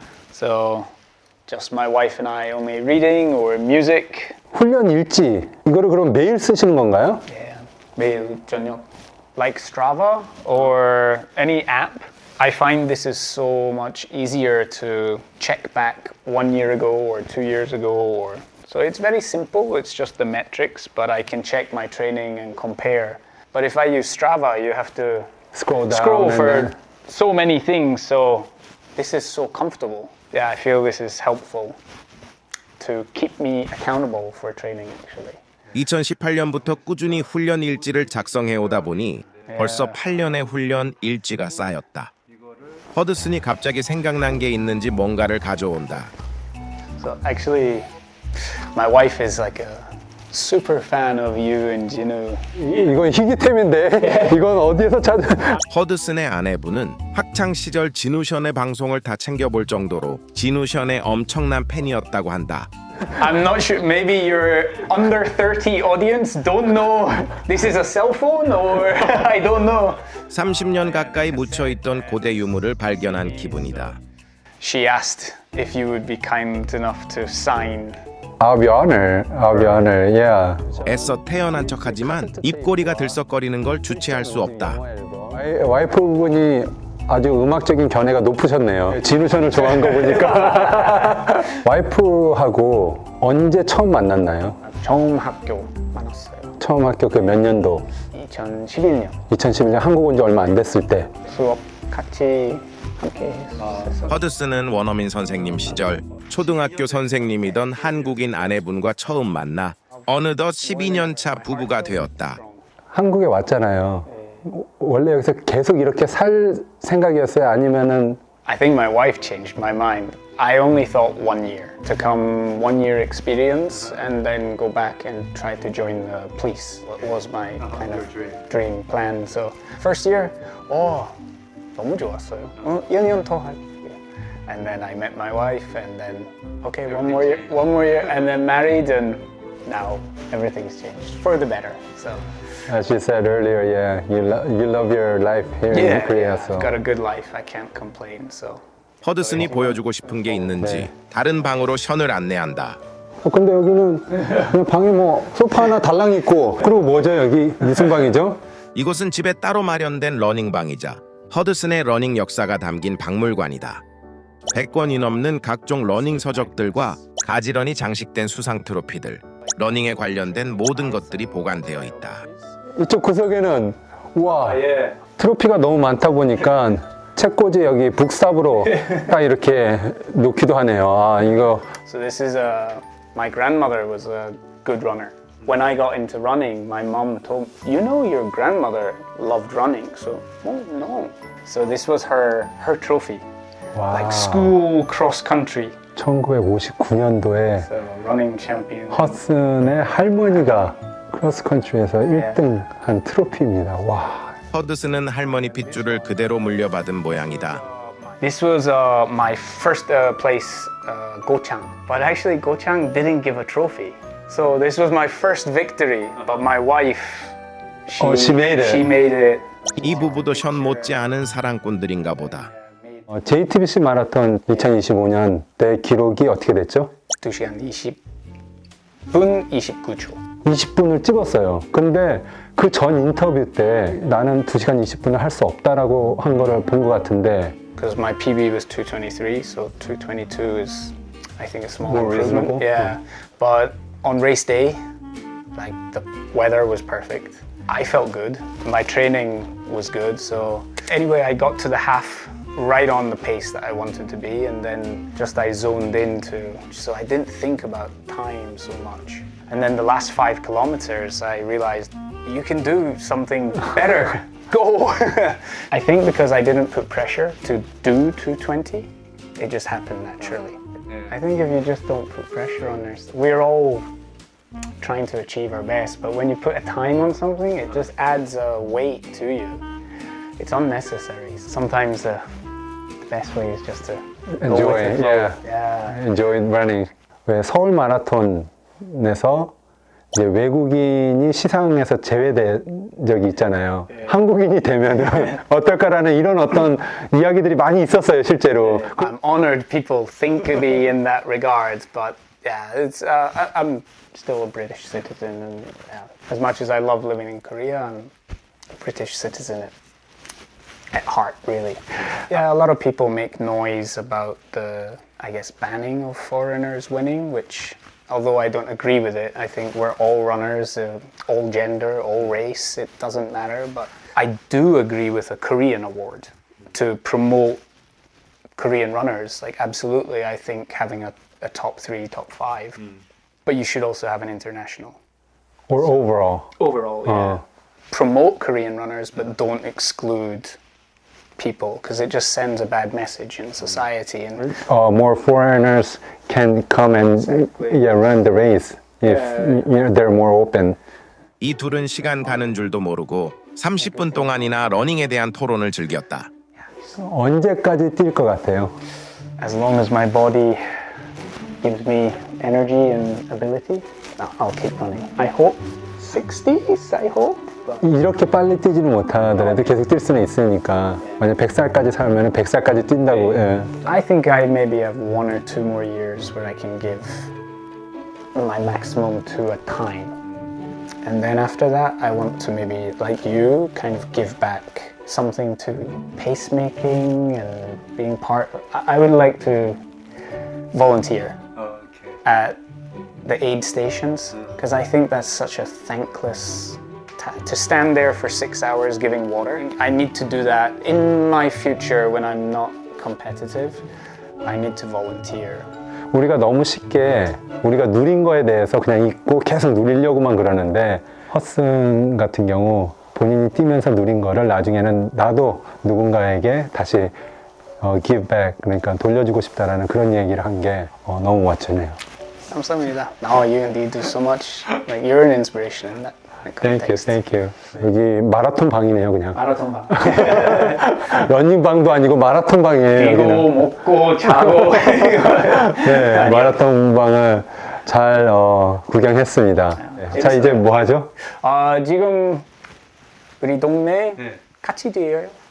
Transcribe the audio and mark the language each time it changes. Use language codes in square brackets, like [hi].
[en] So just my wife and I only reading or music. [ko] 훈련 일지 이거를 그럼 매일 쓰시는 건가요? [en] Yeah. [ko] 매일 저녁. [en] Like Strava or any app. I find this is so much easier to check back 1 year ago or 2 years ago or so it's very simple. It's just the metrics, but I can check my training and compare. But if I use Strava, you have to Scroll down scroll and for then- so many things. So this is so comfortable. Yeah, I feel this is helpful to keep me accountable for training actually. [ko] 2018년부터 꾸준히 훈련 일지를 작성해 오다 보니 벌써 8년의 훈련 일지가 쌓였다. 허드슨이 갑자기 생각난 게 있는지 뭔가를 가져온다. [en] So actually, my wife is like a super fan of you and Jinu. [ko] 이건 희귀템인데 이건 어디에서 찾은 허드슨의 아내분은 학창 시절 진우션의 방송을 다 챙겨볼 정도로 진우션의 엄청난 팬이었다고 한다. [en] I'm not sure. Maybe your under 30 audience don't know this is a cell phone, or I don't know. [ko] 30년 가까이 묻혀있던 고대 유물을 발견한 기분이다. [en] She asked if you would be kind enough to sign. I'll be honored. Yeah. [ko] 애써 태연한 척하지만 입꼬리가 들썩거리는 걸 주체할 수 없다. 와이프분이 아주 음악적인 견해가 높으셨네요. 진우션을 좋아한 거 보니까. 와이프하고 언제 처음 만났나요? 처음 학교 만났어요. 처음 학교 그 몇 년도? 2011년 2011년 한국 온 지 얼마 안 됐을 때. 수업 같이 함께 했었어요. 허드슨은 원어민 선생님 시절 초등학교 선생님이던 한국인 아내분과 처음 만나 어느덧 12년 차 부부가 되었다. 한국에 왔잖아요. 원래 여기서 계속 이렇게 살 생각이었어요? 아니면은 [en] I think my wife changed my mind. I only thought 1 year to come 1 year experience and then go back and try to join the police. That was my kind of dream plan. So first year, [ko] 너무 좋았어요. 2년 더 할게요. [en] And then I met my wife and then okay, one more year and then married and now everything's changed for the better. So as you said earlier, yeah, you love your life here in Korea. So. got a good life. I can't complain. So [ko] 허드슨이 보여주고 싶은 게 있는지 다른 방으로 션을 안내한다. 근데 여기는 그냥 방에 뭐 소파 하나 달랑 있고 그리고 뭐죠 여기 무슨 방이죠? 이곳은 집에 따로 마련된 러닝방이자 허드슨의 러닝 역사가 담긴 박물관이다. 100권이 넘는 각종 러닝 서적들과 가지런히 장식된 수상 트로피들, 러닝에 관련된 모든 것들이 보관되어 있다. 이쪽 구석에는 와 트로피가 너무 많다 보니까 책꽂이 여기 북삽으로 딱 이렇게 놓기도 하네요. 아 이거 [en] So this is my grandmother was a good runner. When I got into running, my mom told me, you know your grandmother loved running. So, oh no. So this was her trophy. Like school cross country. [ko] 1959년도에 [en] So running champion. [ko] 허슨의 할머니가 크로스컨트리에서 1등 한 트로피입니다. 와. 허드슨은 할머니 핏줄을 그대로 물려받은 모양이다. [en] This was my first place, Gochang. But actually Gochang didn't give a trophy. So this was my first victory. But my wife she made it. She made it. [ko] 이 부부도 션 못지않은 사랑꾼들인가 보다. JTBC 마라톤 2025년 때 기록이 어떻게 됐죠? 2시간 20분 29초. 20분을 찍었어요. 근데 그 전 인터뷰 때 나는 2시간 20분을 할 수 없다라고 한 거를 본 것 같은데 [en] Because my PB was 223, so 222 is, I think, a small More improvement. reasonable? Yeah, but on race day, like the weather was perfect. I felt good. My training was good. So anyway, I got to the half right on the pace that I wanted to be, and then just I zoned into. So I didn't think about time so much. And then the last 5 kilometers, I realized you can do something better. Go! I think because I didn't put pressure to do 220, it just happened naturally. I think if you just don't put pressure on this, we're all trying to achieve our best, but when you put a time on something, it just adds a weight to you. It's unnecessary. Sometimes the best way is just to enjoy go with the it. flow. Yeah. Enjoy running. [ko] 왜 서울 마라톤에서 이제 외국인이 시상에서 제외된 적이 있잖아요. 한국인이 되면 어떨까라는 이런 어떤 이야기들이 많이 있었어요, 실제로. [en] I'm honored people think of me in that regard, but yeah, it's I'm still a British citizen, and yeah, as much as I love living in Korea, I'm a British citizen at heart, really. Yeah, a lot of people make noise about the, I guess, banning of foreigners winning, which, although I don't agree with it, I think we're all runners, all gender, all race, it doesn't matter. But I do agree with a Korean award to promote Korean runners. Like, absolutely, I think having a top 3, top 5. But you should also have an international. Or overall. Overall, yeah. Promote Korean runners, but don't exclude people, because it just sends a bad message in society. And More foreigners can come and run the race if they're more open. [ko] 이 둘은 시간 가는 줄도 모르고 30분 동안이나 러닝에 대한 토론을 즐겼다. 언제까지 뛸 것 같아요? [en] as long as my body gives me energy and ability, I'll keep running. I hope 60s, I hope. [ko] 이렇게 빨리 뛰지는 못하더라도 계속 뛸 수는 있으니까 만약 100살까지 살면 100살까지 뛴다고. 예. [en] I think I maybe have 1 or 2 more years where I can give my maximum to a time. And then after that, I want to maybe, like you, kind of give back something to pacemaking and being part. I would like to volunteer at the aid stations, because I think that's such a thankless to stand there for 6 hours giving water. I need to do that in my future when I'm not competitive. I need to volunteer. [ko] 우리가 너무 쉽게 우리가 누린 거에 대해서 그냥 잊고 계속 누리려고만 그러는데, 허슨 같은 경우 본인이 뛰면서 누린 거를 나중에는 나도 누군가에게 다시 [en] give back, [ko] 그러니까 돌려주고 싶다라는 그런 얘기를 한 게 너무 멋지네요. 감사합니다. [en] No, you indeed do so much. Like, you're an inspiration in that context. Thank you. [ko] 여기 마라톤 방이네요, 그냥. 마라톤 방. 러닝 방도 아니고 마라톤 방이에요. 뛰고 여기는. 먹고 자고. 네, 마라톤 방을 잘 구경했습니다. 네. 자, 이제 뭐 하죠? 지금 우리 동네 같이 뛰어요.